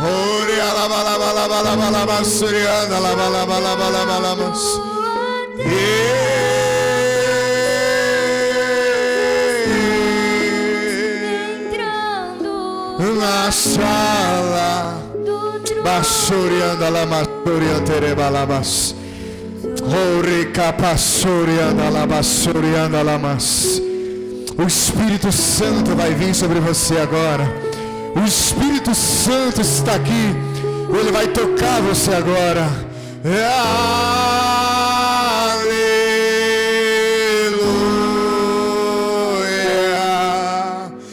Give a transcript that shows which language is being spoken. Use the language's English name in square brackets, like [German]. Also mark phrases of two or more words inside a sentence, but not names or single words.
[Portuguese] Ore alabalabalabalabalabalabas, surianda alabalabalabalabalabalabas. Entrando Na sala. no trono. Basurianda lamasurianda rebalabas. Ore capasurianda labasurianda lamas. O Espírito Santo vai vir sobre você agora. O Espírito Santo está aqui. Ele vai tocar você agora. Aleluia.